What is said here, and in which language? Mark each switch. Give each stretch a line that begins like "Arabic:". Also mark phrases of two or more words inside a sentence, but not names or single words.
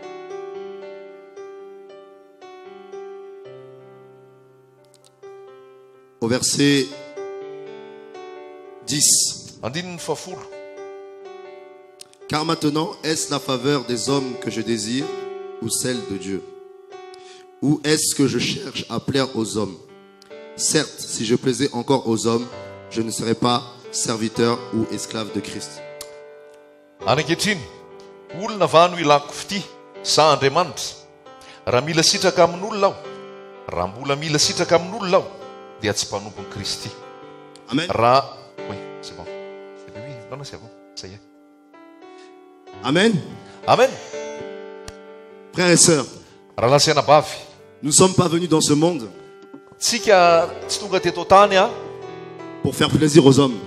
French: Au verset 10.
Malagasy: Andininy fafolo.
French: Car maintenant, est-ce la faveur des hommes que je désire ou celle de Dieu? Ou est-ce que je cherche à plaire aux hommes? Certes, si je plaisais encore aux hommes, je ne serais pas serviteur ou esclave de Christ.
Malagasy: Anankehitriny, olona va no ilako fity sa Andriamanitra. Raha mila sitraka amin'olona aho, raha mbola mila sitraka amin'olona aho, dia tsy mpanompon'i Kristy. Amen.
French: Oui, c'est bon. Oui, non, c'est bon. Ça y est. Amen. Amen. Frères et sœurs, nous ne sommes pas venus dans ce monde pour faire plaisir aux hommes.